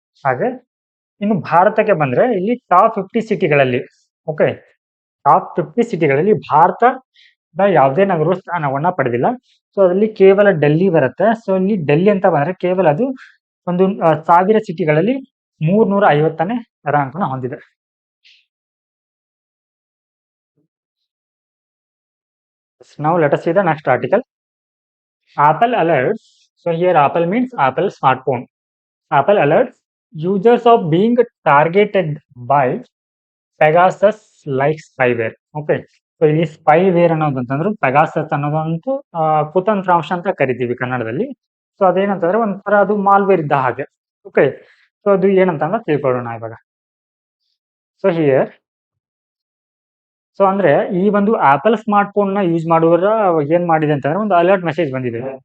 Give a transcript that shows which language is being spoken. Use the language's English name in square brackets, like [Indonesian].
[Kannada] ಹಾಗೆ ಇನ್ನು ಭಾರತಕ್ಕೆ ಬಂದ್ರೆ ಇಲ್ಲಿ ಟಾಪ್ 50 ಸಿಟಿಗಳಲ್ಲಿ ಓಕೆ ಟಾಪ್ 50 ಸಿಟಿಗಳಲ್ಲಿ ಭಾರತದ ಯಾವುದೇ ನಗರವು ಸ್ಥಾನವನ್ನ ಪಡೆದಿಲ್ಲ. ಸೊ ಅದರಲ್ಲಿ ಕೇವಲ ಡೆಲ್ಲಿ ಬರುತ್ತೆ. ಸೊ ಇಲ್ಲಿ ಡೆಲ್ಲಿ ಅಂತ ಬಂದ್ರೆ ಕೇವಲ ಅದು ಒಂದು 1000 ಸಿಟಿಗಳಲ್ಲಿ 350ನೇ ರ್ಯಾಂಕ್ ನ ಹೊಂದಿದೆ. [English] Now let us see the next article. Apple alerts. So here Apple means Apple smartphone. Apple alerts users of being targeted by Pegasus like spyware. [Kannada] Okay, so ಇಲ್ಲಿ ಸ್ಪೈವೇರ್ ಅನ್ನೋದಂತಂದ್ರೆ ಪೆಗಾಸಸ್ ಅನ್ನೋದಂತೂ ಕುತಂತ್ರಾಂಶ ಅಂತ ಕರಿತೀವಿ ಕನ್ನಡದಲ್ಲಿ. ಸೊ ಅದೇನಂತಂದ್ರೆ ಒಂಥರ ಅದು malware ಇದ್ದ ಹಾಗೆ. Okay, so ಅದು ಏನಂತಂದ್ರೆ ತಿಳ್ಕೊಳ್ಳೋಣ ಇವಾಗ. ಸೊ ಹಿಯರ್ ಸೊ ಅಂದ್ರೆ ಈ ಒಂದು ಆಪಲ್ ಸ್ಮಾರ್ಟ್ ಫೋನ್ ನ ಯೂಸ್ ಮಾಡುವರ ಏನ್ ಮಾಡಿದೆ ಅಂತಂದ್ರೆ ಒಂದು ಅಲರ್ಟ್ ಮೆಸೇಜ್ ಬಂದಿದೆ.